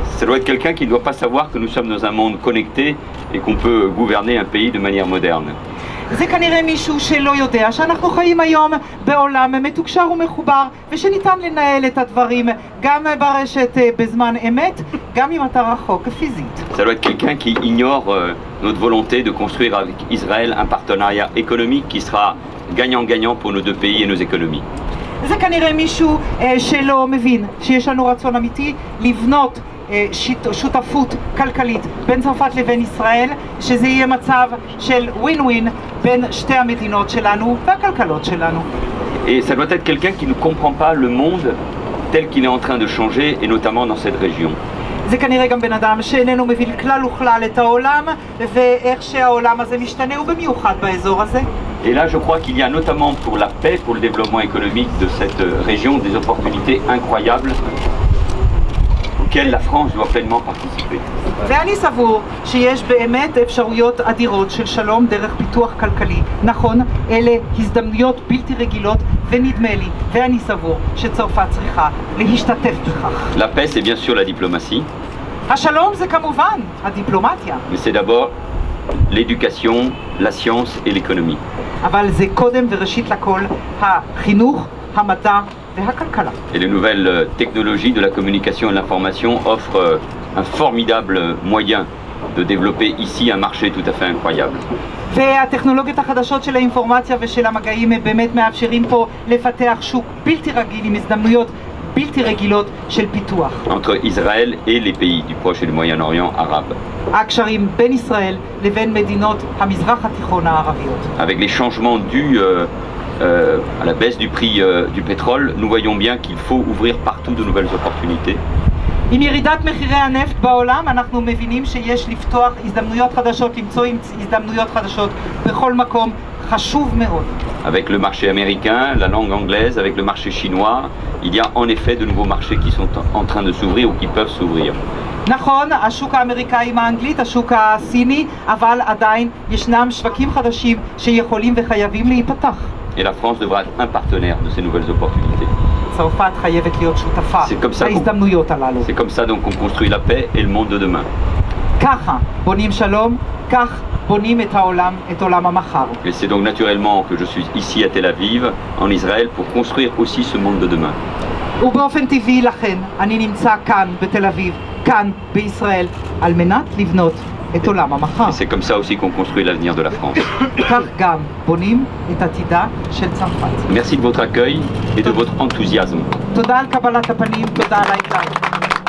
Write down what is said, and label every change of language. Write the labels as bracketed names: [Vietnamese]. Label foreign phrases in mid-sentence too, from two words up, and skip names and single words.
[French] Ça doit être quelqu'un qui ne doit pas savoir que nous sommes dans un monde connecté et qu'on peut gouverner un pays de manière moderne. [Hebrew] זה כנראה מישהו שלא יודע שאנחנו חיים היום בעולם מתוקשר ומחובר ושניתן לנהל את הדברים גם ברשת בזמן אמת, גם אם אתה רחוק פיזית. [French] Ça doit être quelqu'un qui ignore notre volonté de construire avec Israël un partenariat économique qui sera gagnant-gagnant pour nos deux pays et nos économies. [Hebrew] זה כנראה מישהו שלא מבין שיש לנו רצון אמיתי לבנות שותפות כלכלית בין צרפת לבין ישראל, שזה יהיה מצב של [English] win win [Hebrew] בין שתי המדינות שלנו והכלכלות שלנו. [French] Et ça doit être quelqu'un qui ne comprend pas le monde tel qu'il est en train de changer, et notamment dans cette région. [Hebrew] זה כנראה גם בן אדם שאיננו מבין כלל וכלל את העולם ואיך שהעולם הזה משתנה ובמיוחד באזור הזה. [French] Et là, je crois qu'il y a notamment pour la paix, pour le développement économique de cette région, des opportunités incroyables auxquelles la France doit pleinement participer. [Hebrew] ואני סבור שיש באמת אפשרויות אדירות של שלום דרך פיתוח כלכלי. נכון, אלה הזדמנויות בלתי רגילות, ונדמה לי, ואני סבור שצרפת צריכה להשתתף בכך. [French] La paix, c'est bien sûr la diplomatie. [Hebrew] השלום זה כמובן הדיפלומטיה. [French] Mais c'est d'abord l'éducation, la science et l'économie. [Hebrew] אבל זה קודם וראשית לכל החינוך, המדע והכלכלה. [French] Et les nouvelles technologies de la communication et de l'information offrent un formidable moyen de développer ici un marché tout à fait incroyable. [Hebrew] והטכנולוגיות החדשות של האינפורמציה ושל המגעים באמת מאפשרים פה לפתח שוק בלתי רגיל עם הזדמנויות בלתי רגילות של פיתוח. [French] Entre Israël et les pays du Proche et du Moyen-Orient arabe. [Hebrew] הקשרים בין ישראל לבין מדינות המזרח התיכון הערביות. [French] Avec les changements dus à la baisse du prix du pétrole, nous voyons bien qu'il faut ouvrir partout de nouvelles opportunités. [Hebrew] עם ירידת מחירי הנפט בעולם אנחנו מבינים שיש לפתוח הזדמנויות חדשות, למצוא הזדמנויות חדשות בכל מקום, חשוב מאוד. [French] Avec le marché américain, la langue anglaise, avec le marché chinois, il y a en effet de nouveaux marchés qui sont en train de s'ouvrir ou qui peuvent s'ouvrir. [Hebrew] נכון, השוק האמריקאי עם האנגלית, השוק הסיני, אבל עדיין ישנם שווקים חדשים שיכולים וחייבים להיפתח. [French] Et la France devra être un partenaire de ces nouvelles opportunités. [Hebrew] צרפת חייבת להיות שותפה להזדמנויות הללו. [French] C'est comme ça donc qu'on construit la paix et le monde de demain. [Hebrew] ככה בונים שלום, כך בונים את העולם, את עולם המחר. [French] Et c'est donc naturellement que je suis ici à Tel Aviv, en Israël, pour construire aussi ce monde de demain. [Hebrew] ובאופן טבעי לכן אני נמצא כאן בתל אביב, כאן בישראל, על מנת לבנות את עולם המחר. [French] Et c'est comme ça aussi qu'on construit l'avenir de la France. [Hebrew] כך גם בונים את עתידה של צרפת. [French] Merci de votre accueil et de votre enthousiasme. [Hebrew] תודה על קבלת הפנים, תודה על העיקר.